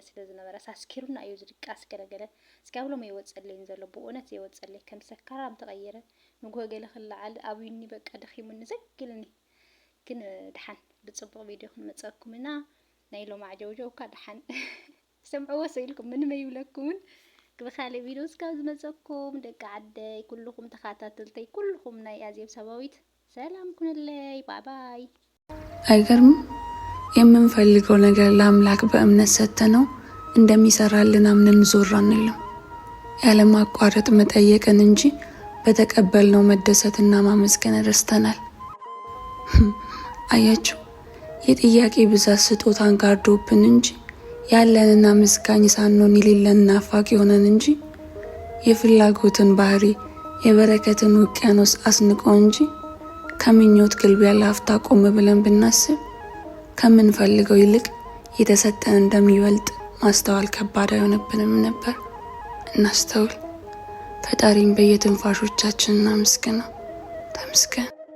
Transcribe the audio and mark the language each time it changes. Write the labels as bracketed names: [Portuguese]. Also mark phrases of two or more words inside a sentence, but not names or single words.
[Tigrinya] ስለ ዝነበረ ሳስኪሩና እዩ ዝድቃስ ገለገለ እስካብሎም ይወፀለይን ዘሎ ብእውነት ይወፀለይ ከም ሰካራም ተቐይረ ምግሆ ገለ ክለዓል ኣብዩኒ በቃ ደኺሙኒ ዘግልኒ ግን ድሓን ብፅቡቕ ቪድዮ ክንመፀኩም ኢና ናይ ሎም ዓጀውጀው እኳ ድሓን ሰምዕዎ ሰኢልኩም ምንም ኣይብለኩምን ብኻልእ ቪድዮ እስካብ ዝመፀኩም ደቂ ዓደይ ኩልኩም ተኸታተልተይ ኩልኩም ናይ ኣዜብ ሰባዊት ሰላም ኩንለይ ባይ [Amharic] አይገርም የምንፈልገው ነገር ለአምላክ በእምነት ሰጥተነው እንደሚሰራልን አምነን ዞር አንልም ያለማቋረጥ መጠየቅን እንጂ በተቀበልነው መደሰትና ማመስገን ረስተናል አያችሁ የጥያቄ ብዛት ስጦታን ጋርዶብን እንጂ ያለንና ምስጋኝ ሳንሆን የሌለን ናፋቂ ሆነን እንጂ የፍላጎትን ባህሪ የበረከትን ውቅያኖስ አስንቆ እንጂ ከምኞት ግልቢያ ላፍታ ቆም ብለን ብናስብ ከምንፈልገው ይልቅ የተሰጠን እንደሚበልጥ ማስተዋል ከባድ አይሆንብንም ነበር። እናስተውል። ፈጣሪን በየትንፋሾቻችን እናመስግነው። ተመስገን።